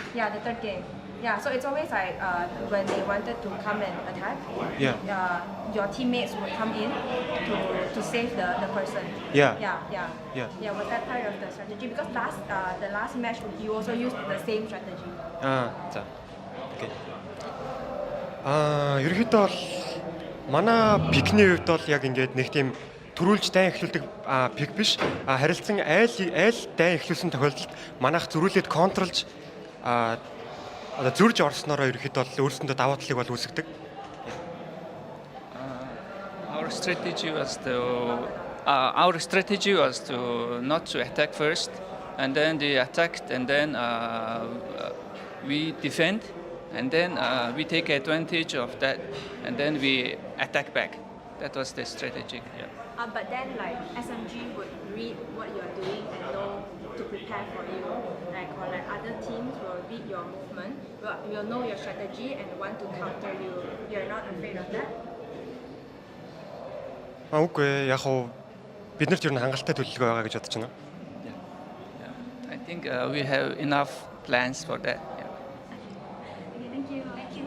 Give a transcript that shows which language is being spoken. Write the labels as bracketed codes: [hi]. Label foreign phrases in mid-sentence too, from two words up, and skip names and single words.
[en] Yeah, the third game. Yeah, so it's always like when they wanted to come and attack, your teammates would come in to save the person. Yeah. Yeah, was that part of the strategy? Because the last match you also used the same strategy. [mn] За. Окей. Ерөнхийдөө бол манай пикний хувьд бол яг ингээд нэг тийм төрүүлж дайн эхлүүлдэг пик биш. Харилцан айл дайн эхлүүлсэн тохиолдолд манайх зөрүүлээд контролж одоо зөрж орснороо ерөнхийдөө бол өөрсөндөө даваа талыг бол үүсгдэг. [en] Our strategy was to not to attack first, and then they attacked, and then we defend, and then we take advantage of that, and then we attack back. That was the strategy. Yeah. But then, like, SMG would read what you're doing and know to prepare for you. Like, or like other teams will read your movement, will know your strategy and want to counter you. You're not afraid of that? [mn] Үгүй яг хуу биднэрт ер нь хангалттай төлөвлөгөө байгаа гэж бодож байна. [en] I think we have enough plans for that. Yeah. Okay, thank you. Thank you.